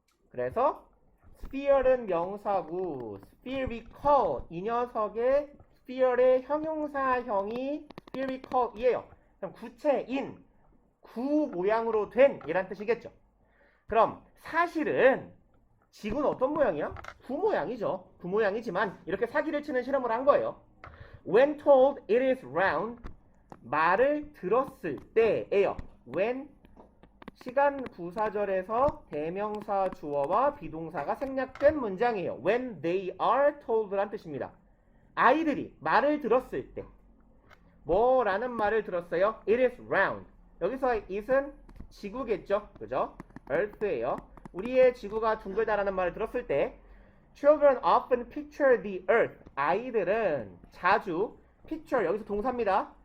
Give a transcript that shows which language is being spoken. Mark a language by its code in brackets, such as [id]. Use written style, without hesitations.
[ko] 그래서 sphere는 명사고 spherical 이 녀석의 sphere의 형용사형이 spherical이에요. 그럼 구체인 구 모양으로 된 이란 뜻이겠죠. 그럼 사실은 지구는 어떤 모양이야? 구 모양이죠. 구 모양이지만 이렇게 사기를 치는 실험을 한 거예요. [en] When told it is round, [ko] 말을 들었을 때예요. When 시간 부사절에서 대명사 주어와 비동사가 생략된 문장이에요. [en] When they are told란 뜻입니다. [ko] 아이들이 말을 들었을 때 뭐라는 말을 들었어요? [en] It is round. [ko] 여기서 it은 지구겠죠. 그죠? earth예요. 우리의 지구가 둥글다라는 말을 들었을 때 [en] Children often picture the earth. [ko] 아이들은 자주 picture, 여기서 동사입니다.